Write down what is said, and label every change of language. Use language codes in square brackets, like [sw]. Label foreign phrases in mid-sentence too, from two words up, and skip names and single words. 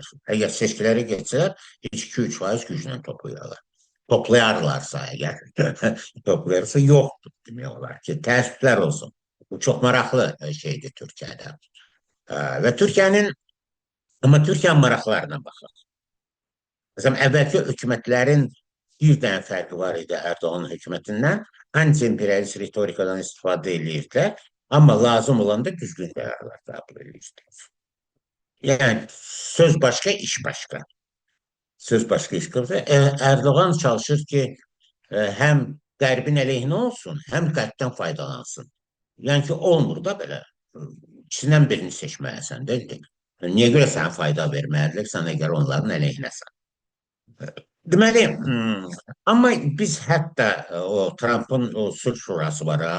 [az] Eğer seçkiləri geçsələr, 2-3% güclə toplayırlar. [tr] Toplayarlarsa eğer toplayarsa yoktur demiyorlar ki teessüfler olsun. Bu çok meraklı şeydi Türkiye'de. [az] Ve Türkiye'nin ama Türkiye'nin maraqlarına baxaq. Mesela əvvəlki hökumətlərin bir dənə fərqi var idi Erdoğan hökumətindən. Anti-imperialist ritorikadan istifadə edirdilər. Amma lazım olanda düzgün qərarlar qəbul edirdilər. [tr] Yani söz başka, iş başka. Söz başka iş başka. [az] Erdoğan çalışır ki hem Qərbin əleyhinə olsun, hem Qərbdən faydalansın. Yəni ki, olmur da belə. İkisindən birini seçməlisən, deyil. Niyə görə sənə fayda verməlidirlər, sən əgər onların əleyhinəsən? Deməli, amma biz hətta o Trump'ın o sülh şurası var ha.